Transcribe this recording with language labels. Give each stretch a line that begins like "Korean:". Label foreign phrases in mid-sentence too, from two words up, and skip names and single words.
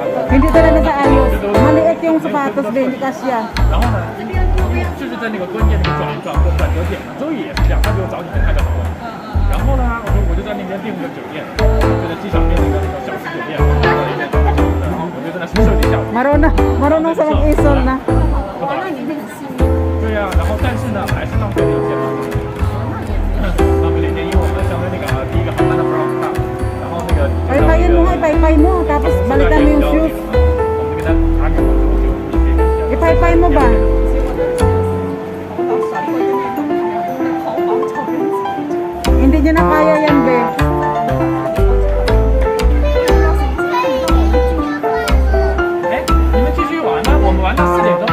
Filipino: Hindi talaga sa ayos. Maliit yung sapatos din, hindi kasya.
Chinese: 然后呢，就是在那个关键那个转折点嘛，周易也是这样，他比我早几天他就好了。然后呢，我就在那边订了个酒店，就在机场订了一个那个小时酒店，到那边然后我就在那设计一下我。
Filipino: Marunong sa mag-isol na.
Chinese: 哇，那你很幸运。对呀、然后但是呢，还是浪费了一天嘛。浪费了一天，因为我们相对那个第一个航班的不让我们上，然后那个。
Filipino: Paypayin mo nga, ipaypay mo. Tapos balikan mo yung shoes.
Chinese: 我们就跟他拿给我之后就免费给他。
Filipino: Ipaypay mo ba? Hindi niya na kaya yan, be.
Chinese: 哎，你们继续玩呢，我们玩到4点钟。